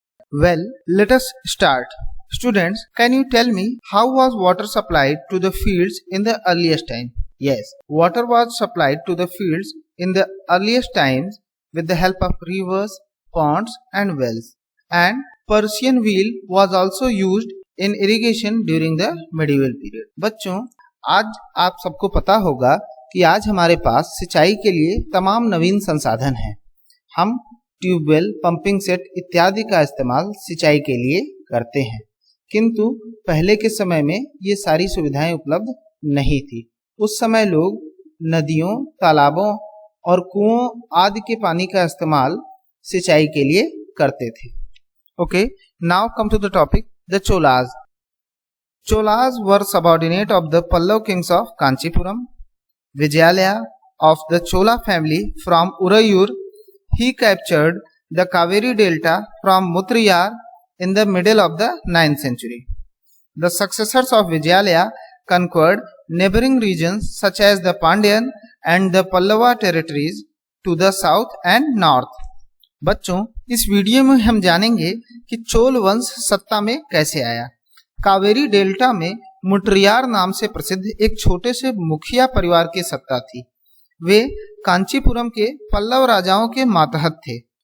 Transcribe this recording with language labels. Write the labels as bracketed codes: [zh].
[en] Well, let us start. Students, can you tell me how was water supplied to the fields in the earliest time? Yes, water was supplied to the fields in the earliest times with the help of rivers, ponds and wells. And Persian wheel was also used in irrigation during the medieval period. [hi] बच्चों, आज आप सबको पता होगा कि आज हमारे पास सिंचाई के लिए तमाम नवीन संसाधन हैं। हम ट्यूबवेल, पंपिंग सेट इत्यादि का इस्तेमाल सिंचाई के लिए करते हैं, किंतु पहले के समय में ये सारी सुविधाएं उपलब्ध नहीं थी। उस समय लोग नदियों, तालाबों और कुओं आदि के पानी का इस्तेमाल सिंचाई के लिए करते थे। [en] Okay, now come to the topic, the Cholas. Cholas were subordinate of the Pallava kings of Kanchipuram. Vijayalaya of the Chola family from Urayur, he captured the Kaveri Delta from Mutriyar in the middle of the 9th century. The successors of Vijayalaya conquered neighboring regions such as the Pandyan and the Pallava territories to the south and north. [hi] बच्चों, इस video में हम जानेंगे कि चोल वंश सत्ता में कैसे आया। कावेरी डेल्टा में मुट्रियार नाम से प्रसिद्ध एक छोटे से मुखिया परिवार की सत्ता थी। वे कांचीपुरम के पल्लव राजाओं के मातहत थे।